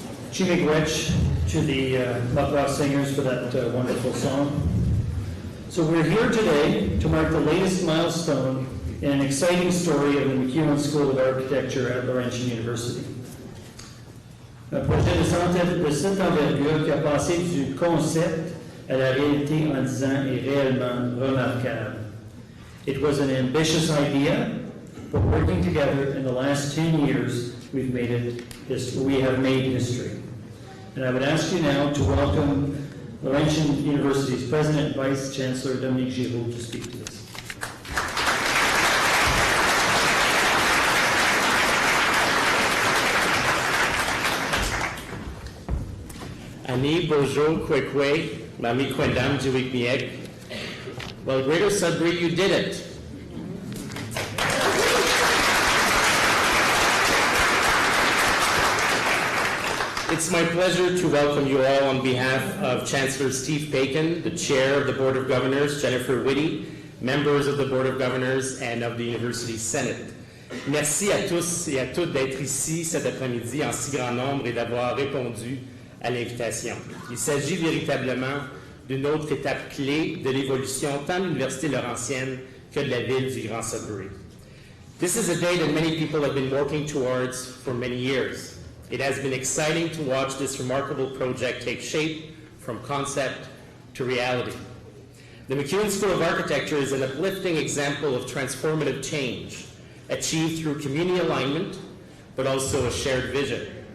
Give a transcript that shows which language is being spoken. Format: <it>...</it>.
<en>Chimigwech to the Makwa singers for that wonderful song. So we're here today to mark the latest milestone in an exciting story of the McEwen School of Architecture at Laurentian University.</en> <fr>Un projet de cette envergure qui a passé du concept à la réalité en 10 ans est réellement remarquable.</fr> <en>It was an ambitious idea, but working together in the last 10 years, we have made history. And I would ask you now to welcome Laurentian University's President and Vice Chancellor Dominique Giroux to speak to us.</en> <oj>Ani Bojo Kwekwe, Mami Kwendam Jiwikmiek.</oj> <en>Well, Greater Sudbury, you did it. It's my pleasure to welcome you all on behalf of Chancellor Steve Bacon, the Chair of the Board of Governors, Jennifer Whitty, members of the Board of Governors, and of the University Senate.</en> <fr>Merci à tous et à toutes d'être ici cet après-midi en si grand nombre et d'avoir répondu à l'invitation. Il s'agit véritablement d'une autre étape clé de l'évolution tant de l'Université Laurentienne que de la ville du Grand Sudbury.</fr> <en>This is a day that many people have been working towards for many years. It has been exciting to watch this remarkable project take shape from concept to reality. The McEwen School of Architecture is an uplifting example of transformative change achieved through community alignment, but also a shared vision.</en>